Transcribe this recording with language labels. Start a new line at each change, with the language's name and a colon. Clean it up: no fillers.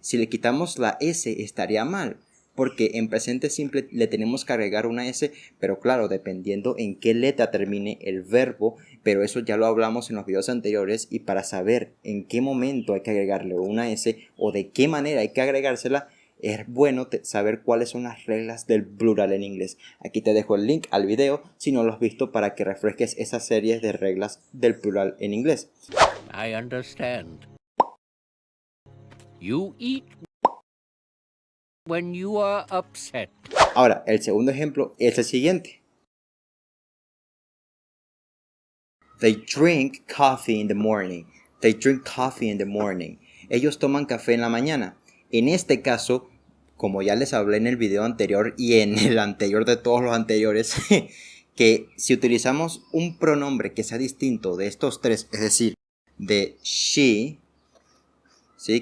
Spanish: Si le quitamos la S estaría mal, porque en presente simple le tenemos que agregar una S, pero claro, dependiendo en qué letra termine el verbo, pero eso ya lo hablamos en los videos anteriores, y para saber en qué momento hay que agregarle una S o de qué manera hay que agregársela, es bueno saber cuáles son las reglas del plural en inglés. Aquí te dejo el link al video si no lo has visto para que refresques esas series de reglas del plural en inglés.
English: I understand. You eat when you are upset.
Spanish: Ahora, el segundo ejemplo es el siguiente.
English: They drink coffee in the morning. They drink coffee in the morning.
Spanish: Ellos toman café en la mañana. En este caso, como ya les hablé en el video anterior y en el anterior de todos los anteriores, que si utilizamos un pronombre que sea distinto de estos tres, es decir, de she, ¿sí?